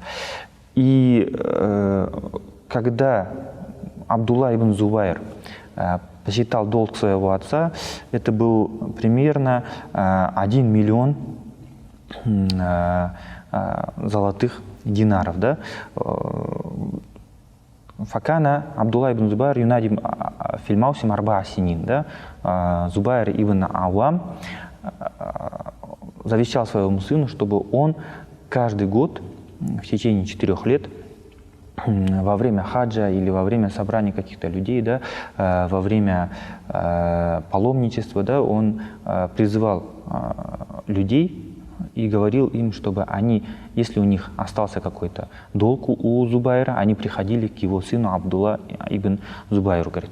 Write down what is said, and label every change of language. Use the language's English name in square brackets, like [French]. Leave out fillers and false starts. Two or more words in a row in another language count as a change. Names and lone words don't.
[Russian] И когда Абдулла ибн Зубайр посчитал долг своего отца, это был примерно 1 миллион золотых динаров. Да? [Arabic] فكان عبد الله بن الزبير ينادي في المواسم أربع سنين. [Russian] Да? Зубайр ибн Авам завещал своему сыну, чтобы он каждый год в течение 4 лет во время хаджа или во время собрания каких-то людей, да, во время паломничества, да, он призывал людей и говорил им, чтобы они, если у них остался какой-то долг у Зубайра, они приходили к его сыну Абдулла ибн Зубайру, говорит.